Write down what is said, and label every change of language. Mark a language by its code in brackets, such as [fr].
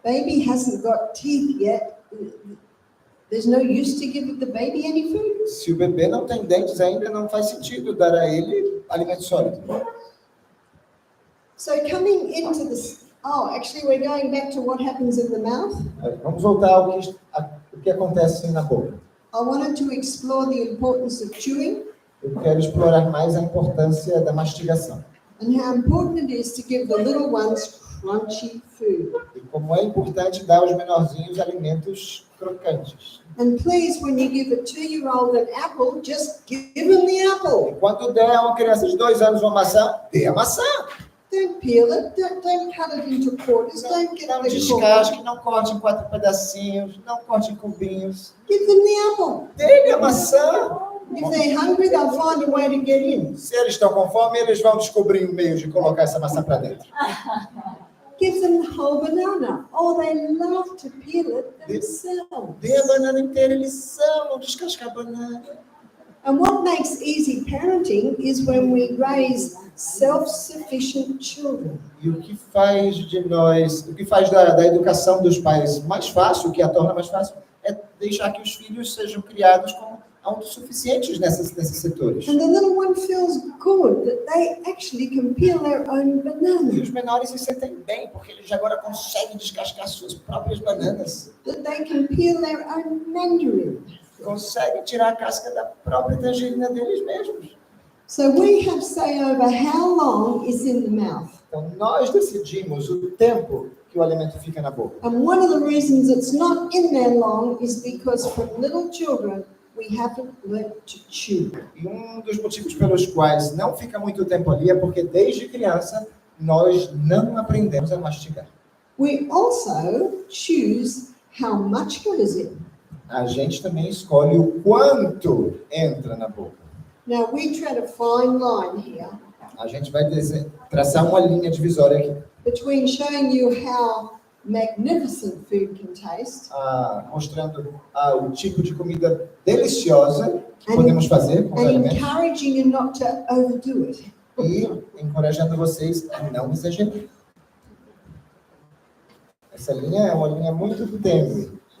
[en] baby hasn't got teeth yet, there's no use to give the baby any food. [pt] Se o bebê não tem dentes ainda, não faz sentido dar a ele alimento sólido. [en] So coming into this, actually we're going back to what happens in the mouth. [pt] Vamos voltar ao que acontece na boca. [en] I wanted to explore the importance of chewing. [pt] Eu quero explorar mais a importância da mastigação. [en] and how important it is to give the little ones crunchy food. [pt] E como é importante dar aos menorzinhos alimentos crocantes. [en] And please, when you give a 2-year-old an apple, just give them the apple. [pt] E quando der a uma criança de 2 anos uma maçã, dê a maçã. [en] Don't peel it, don't cut it into quarters, don't get [pt] Não [en] the core. [pt] descasque, não corte em 4 pedacinhos, não corte em cubinhos. [en] Give them the apple. [pt] Dê-lhe a maçã. [en] If they're hungry, they'll find a way to get in. [pt] Se eles estão com fome, eles vão descobrir um meio de colocar essa maçã para dentro. [en] Give them the whole banana. Oh, they love to peel it themselves. [pt] Dê a banana inteira, eles amam descascar a banana. [en] And what makes easy parenting is when we raise self-sufficient children. [pt] E o que faz de nós, o que faz da educação dos pais mais fácil, o que a torna mais fácil, é deixar que os filhos sejam criados como autossuficientes nesses setores. [en] And the little one feels good that they actually can peel their own [pt] E [en] banana, [pt] os menores se sentem bem, porque eles agora conseguem descascar suas próprias bananas. [en] that they can peel their own mandarin. [pt] Conseguem tirar a casca da própria tangerina deles mesmos. [en] So we have say over how long is in the mouth. [pt] Então, nós decidimos o tempo que o alimento fica na boca. [en] And one of the reasons it's not in there long is because from little children, we haven't learned to chew. [pt] E um dos motivos pelos quais não fica muito tempo ali é porque, desde criança, nós não aprendemos a mastigar. [en] We also choose how much goes in. [pt] A gente também escolhe o quanto entra na boca. [en] Now we tread a fine line here [pt] A gente vai traçar uma linha divisória aqui, [en] between showing you how magnificent food can taste [pt] mostrando o tipo de comida deliciosa que podemos fazer com os [en] and [pt] alimentos [en] encouraging you not to overdo it. [pt] e encorajando vocês a não exagerar. Essa linha é uma linha muito tênue.